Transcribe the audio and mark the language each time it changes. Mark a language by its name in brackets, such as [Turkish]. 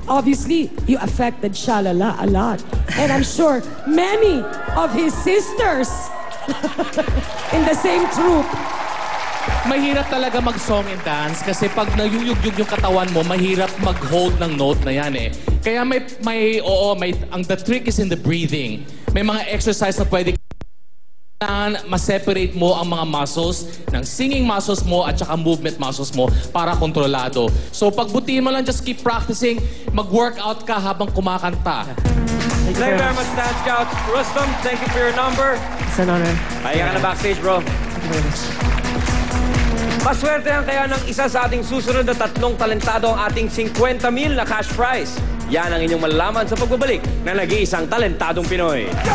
[English] Obviously, you affected Shalala a lot. And I'm sure many of his sisters in the same troupe. [Filipino] Mahirap talaga mag-song and dance kasi pag nayuyugyug yung katawan mo, mahirap mag-hold ng note na yan eh. Kaya [English] the trick is in the breathing. [Filipino] May mga exercise na pwede ma-separate mo ang mga muscles ng singing muscles mo at saka movement muscles mo para kontrolado. So pagbutihin mo lang, [English] just keep practicing, [Filipino] mag-workout ka habang kumakanta. [English] Thank you very much, Talent Scouts. Rustom, thank you for your number. It's an honor. [Filipino] Kaya ka na backstage, bro. [English] Thank you very much. [Filipino] Maswertehan kaya ng isa sa ating susunod na tatlong talentado ang ating 50,000 na cash prize. Yan ang inyong malalaman sa pagbabalik na nag-iisang talentadong Pinoy.